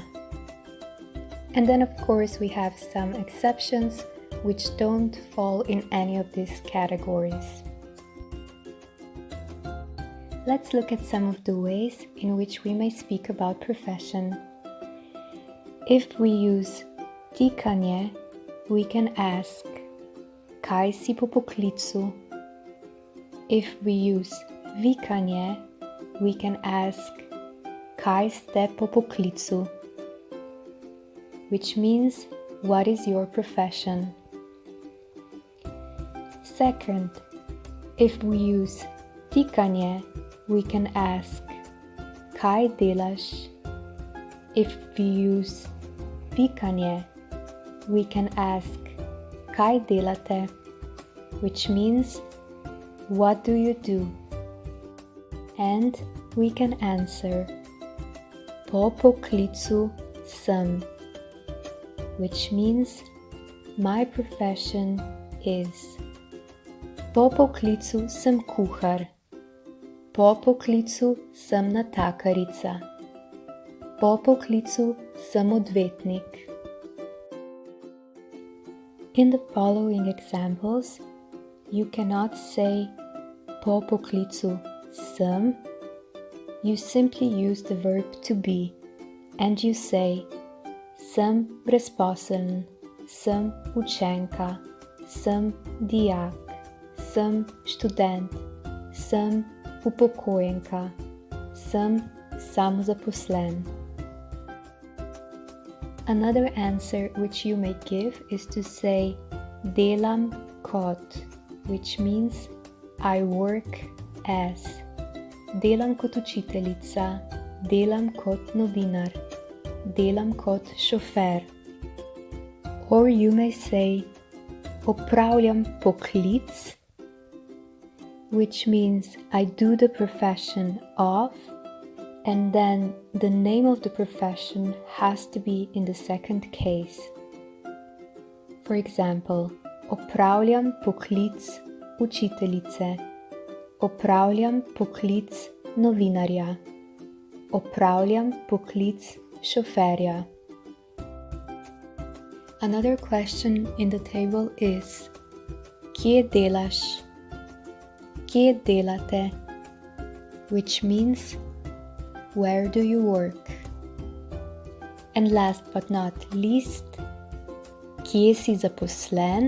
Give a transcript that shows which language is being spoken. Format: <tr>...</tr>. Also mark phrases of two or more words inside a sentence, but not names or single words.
<en>And then of course we have some exceptions which don't fall in any of these categories. Let's look at some of the ways in which we may speak about profession. If we use tikanje, we can ask</en> <sl>kaj si po poklicu.</sl> <en>If we use vikanje, we can ask</en> <sl>kaj ste po poklicu,</sl> <en>which means what is your profession. Second, if we use tikanje, we can ask</en> <sl>kaj delaš.</sl> <en>If we use vikanje, we can ask</en> <sl>kaj delate,</sl> <en>which means what do you do? And we can answer</en> <sl>po poklicu sem,</sl> <en>which means my profession is.</en> <sl>Po poklicu sem kuhar. Po poklicu sem natakarica. Po poklicu sem odvetnik.</sl> <en>In the following examples, you cannot say</en> <sl>po poklicu sem.</sl> <en>You simply use the verb to be, and you say</en> <sl>sem brezposeln, sem učenka, sem dijak, sem študent, sem upokojenka, sem samozaposlen.</sl> <en>Another answer which you may give is to say</en> <sl>delam kot,</sl> <en>which means I work as.</en> <sl>Delam kot učiteljica, delam kot novinar, delam kot šofer.</sl> <en>Or you may say</en> <sl>opravljam poklic,</sl> <en>which means I do the profession of, and then the name of the profession has to be in the second case. For example,</en> <sl>opravljam poklic učiteljice, opravljam poklic novinarja, opravljam poklic šoferja.</sl> <en>Another question in the table is</en> <sl>kje delaš? Kje delate?</sl> <en>Which means where do you work? And last but not least,</en> <sl>kje si zaposlen?</sl>